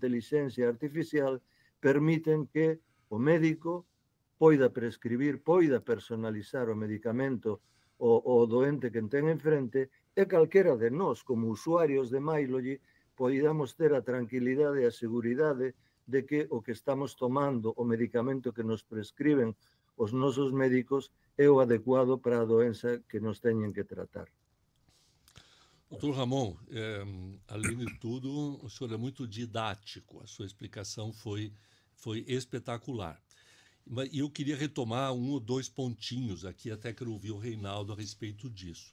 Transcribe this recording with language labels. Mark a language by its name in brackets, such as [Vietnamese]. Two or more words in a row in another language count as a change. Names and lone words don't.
[Galician] inteligencia artificial, permiten que o médico poida prescribir, poida personalizar o medicamento o doente que ten enfrente, e calquera de nós, como usuarios de Mylogy, poidamos ter a tranquilidade e a seguridade de que o que estamos tomando, o medicamento que nos prescriben os nosos médicos, é o adecuado para a doença que nos teñen que tratar. [Portuguese] Doutor Ramon, além de tudo, o senhor é muito didático, a sua explicação foi espetacular. E eu queria retomar 1 ou 2 pontinhos aqui, até quero ouvir o Reinaldo a respeito disso.